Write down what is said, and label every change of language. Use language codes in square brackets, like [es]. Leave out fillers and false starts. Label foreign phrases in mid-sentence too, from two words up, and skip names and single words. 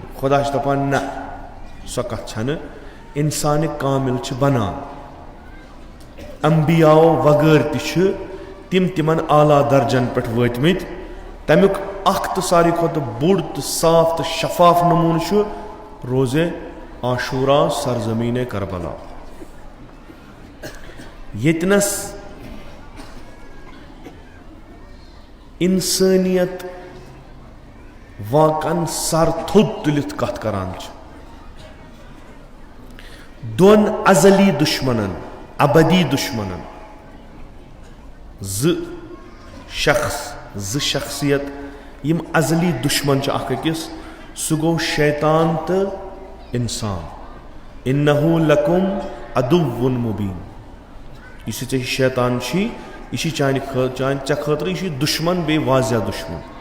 [ks] خدا چھ دپان نہ سۄ کتھ چھنہ انسان کامل چھ بنان انبیاء وغیر تہ چھ تمن اعلیٰ درجن پہ وٲتمٕتۍ تمیُک اکھ تہ ساروی کھۄتہٕ بوٚڑ تہ صاف تہ شفاف نمونہ چھ روزے عاشورہ سرزمین کربلا یتنس انسانیت واقعن سر تھوٚد تُلِتھ کتھ کران چھ دون ازلی دشمنن ابدی دشمنن زٕ شخصیت یم ازلی دشمن چھ اکھ أکِس سُہ گوٚو شیطان تہٕ انسان [ar] انہو لکم عدو مبین [ks] یُس ژےٚ شیطان چھی یہ چانہ ژےٚ خٲطرٕ یہ چھ دشمن بیٚیہِ واضح دشمن